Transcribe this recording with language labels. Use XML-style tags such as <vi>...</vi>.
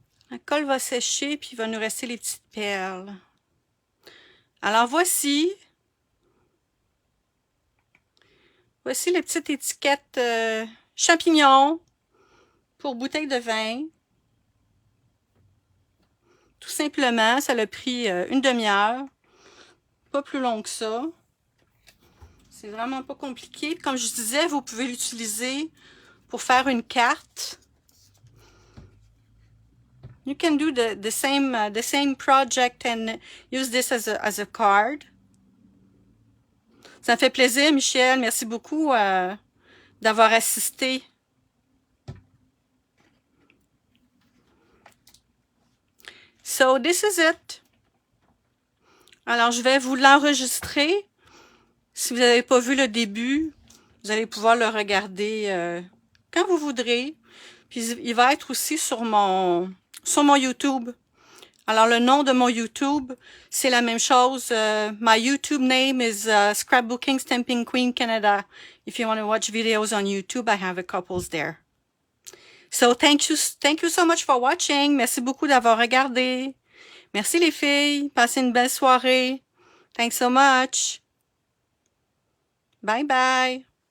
<fr>La colle va sécher, puis il va nous rester les petites perles. Alors voici les petites étiquettes champignons pour bouteille de vin. Tout simplement, ça a pris une demi-heure. Pas plus long que ça. C'est vraiment pas compliqué. Comme je disais, vous pouvez l'utiliser pour faire une carte.</fr> <en>You can do the same project and use this as a card.</en> <fr>Ça me fait plaisir, Michel. Merci beaucoup d'avoir assisté.</fr> <en>So this is it.</en> <fr>Alors, je vais vous l'enregistrer. Si vous n'avez pas vu le début, vous allez pouvoir le regarder quand vous voudrez. Puis, il va être aussi sur mon YouTube. Alors, le nom de mon YouTube, c'est la même chose.</fr> <en>My YouTube name is Scrapbooking Stamping Queen Canada. If you want to watch videos on YouTube, I have a couple there. So, thank you so much for watching.</en> <fr>Merci beaucoup d'avoir regardé. Merci les filles. Passez une belle soirée.</fr> <en>Thanks so much. Bye bye.</en>